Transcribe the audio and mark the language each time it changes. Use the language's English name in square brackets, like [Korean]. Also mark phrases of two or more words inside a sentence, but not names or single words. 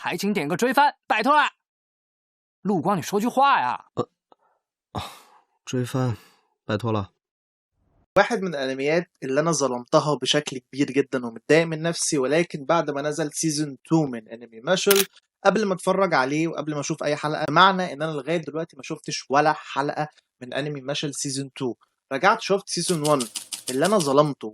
[Chinese] 请点个追番，拜托了。陆光，你说句话呀。追番，拜托了。 [Arabic] واحد من الانميات اللي انا ظلمتها بشكل كبير جدا ومتضايق من نفسي، ولكن بعد ما نزل سيزون 2 من انمي ماشل، قبل ما اتفرج عليه وقبل ما اشوف اي حلقه، بمعنى ان انا لغايه دلوقتي ما شفتش ولا حلقه من انمي ماشل سيزون 2. رجعت شفت سيزون 1 اللي انا ظلمته.